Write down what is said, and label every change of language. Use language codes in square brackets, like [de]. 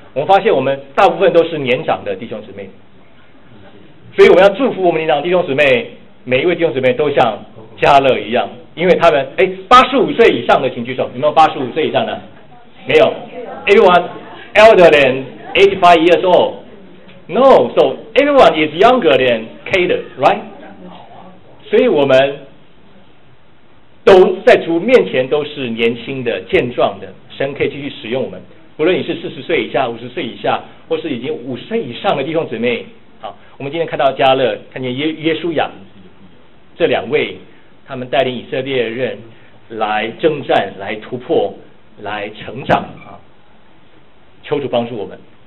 [zh] 我们发现我们大部分都是年长的弟兄姊妹，所以我要祝福我们年长弟兄姊妹，每一位弟兄姊妹都像迦勒一样，因为他们85岁以上的请举手，有没有85岁以上的？没有。 [en] Everyone elder than 85 years old. No, so everyone is younger than Caleb, right? [zh] 所以我们都在主面前都是年轻的、健壮的，神可以继续使用我们。不论你是40岁以下、50岁以下，或是已经5岁以上的弟兄姊妹，好，我们今天看到加勒，看见约书亚这两位，他们带领以色列人来征战、来突破、来成长啊！求主帮助我们。